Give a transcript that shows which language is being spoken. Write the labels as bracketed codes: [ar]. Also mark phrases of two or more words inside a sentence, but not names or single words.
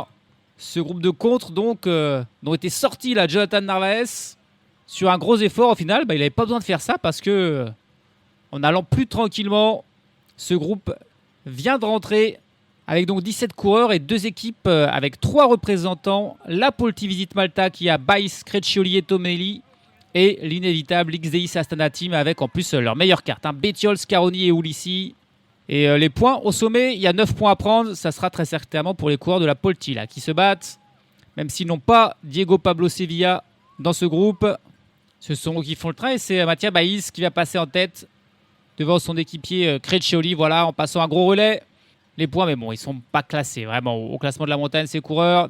[fr] Ce groupe de contre donc, dont était sorti là Jonathan Narvaez sur un gros effort. Au final, il n'avait pas besoin de faire ça parce que en allant plus tranquillement, ce groupe vient de rentrer avec donc 17 coureurs et 2 équipes avec 3 représentants. La Polti Visit Malta qui a Baïs, Creccioli et Tomelli et l'inévitable XDI Astana Team avec en plus leur meilleure carte. Bettiol, Scaroni et Ulissi. Et les points au sommet, il y a 9 points à prendre. Ça sera très certainement pour les coureurs de la Polti là, qui se battent. Même s'ils n'ont pas Diego Pablo Sevilla dans ce groupe. Ce sont eux qui font le train et c'est Mattia Baïs qui va passer en tête devant son équipier Creccioli. Voilà, en passant un gros relais. Les points, mais bon, ils ne sont pas classés vraiment au classement de la montagne, ces coureurs.